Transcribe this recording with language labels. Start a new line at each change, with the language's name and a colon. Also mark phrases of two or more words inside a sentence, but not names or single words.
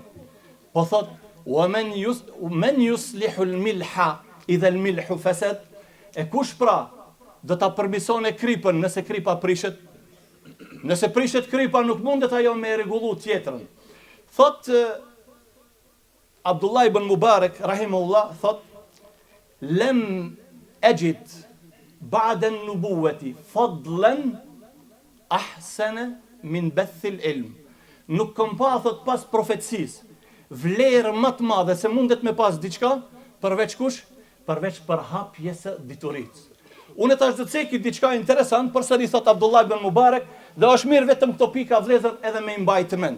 Albanian: Po thot
Arabic: من يصلح الملح إذا الملح فسد.
Albanian: E kush pra do ta përmisone kripën nëse kripa prishet? Nëse prishet kripa nuk mundet ajo me rregullu tjetrën. Thot Abdullah ibn Mubarak rahimahullah thot
Arabic: لم أجد بعد النبوة فضلا أحسن من بث العلم.
Albanian: Nuk kam pa thot pas profetësisë vlerë më të madhe se mundet me pas diçka përveç kush? Përveç përhapjes së diturisë. Unë tash do të ceki diçka interesant përsëri thot Abdullah ibn Mubarak, dhe është mirë vetëm këto pika vëllezër edhe me mbajtë mend.